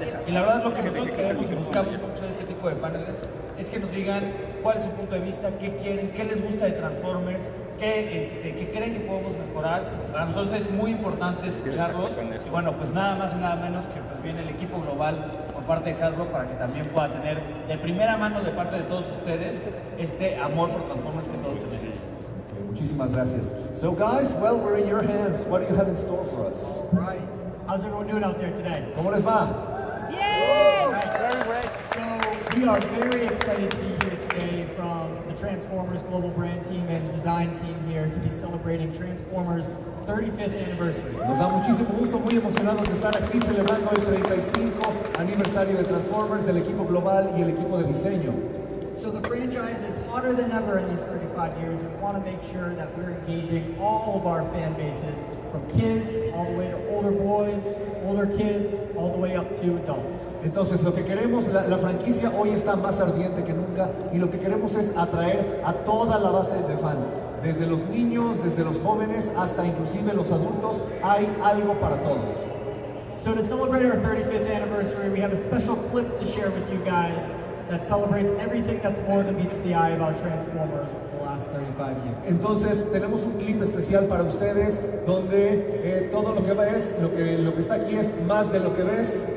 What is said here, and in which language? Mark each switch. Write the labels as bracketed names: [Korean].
[Spanish] Y la verdad lo que nosotros queremos y buscamos mucho de este tipo de paneles es que nos digan cuál es su punto de vista, qué quieren, qué les gusta de Transformers, qué creen que podemos mejorar. Para nosotros es muy importante escucharlos y bueno, pues nada más y nada menos que pues viene el equipo global por parte de Hasbro para que también pueda tener de primera mano de parte de todos ustedes este amor por Transformers que todos tenemos. Okay, muchísimas gracias. [English] So guys, well, we're in your hands. What do you have in store for us? Right. How's everyone doing out there today? [Spanish] ¿Cómo les va? [English] Yay! Right. So we are very excited to be here today from the Transformers Global Brand Team and Design Team here to be celebrating Transformers 35th anniversary. [Spanish] Nos da muchísimo gusto, muy emocionados de estar aquí celebrando el 35 aniversario de Transformers, del equipo global y el equipo de diseño. [English] So the franchise is hotter than ever in these 35 years. We want to make sure that we're engaging all of our fan bases, from kids all the way to older boys, older kids, all the way up to adults. [Spanish] Entonces lo que queremos, la franquicia hoy está más ardiente que nunca y lo que queremos es atraer a toda la base de fans. Desde los niños, desde los jóvenes, hasta inclusive los adultos, hay algo para todos. [English] So to celebrate our 35th anniversary, we have a special clip to share with you guys that celebrates everything that's more than meets the eye about Transformers for the last 35 years. [Spanish] Entonces tenemos un clip especial para ustedes donde todo lo que ves, lo que está aquí es más de lo que ves.